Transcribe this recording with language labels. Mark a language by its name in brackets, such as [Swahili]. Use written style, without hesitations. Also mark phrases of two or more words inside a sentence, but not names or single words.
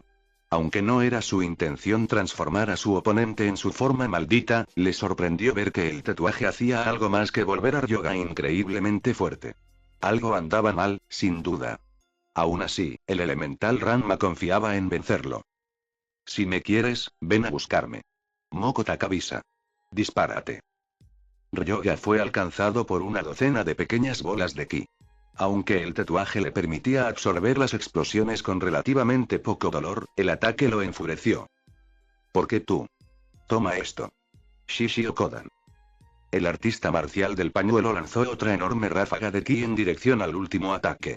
[Spanish] Aunque no era su intención transformar a su oponente en su forma maldita, le sorprendió ver que el tatuaje hacía algo más que volver a Ryoga increíblemente fuerte. Algo andaba mal, sin duda. Aún así, el elemental Ranma confiaba en vencerlo. Si me quieres, ven a buscarme. Moko Takabisa. Dispárate. Ryoga fue alcanzado por una docena de pequeñas bolas de ki. Aunque el tatuaje le permitía absorber las explosiones con relativamente poco dolor, el ataque lo enfureció. ¿Por qué tú? Toma esto. Shishio Kodan. El artista marcial del pañuelo lanzó otra enorme ráfaga de ki en dirección al último ataque.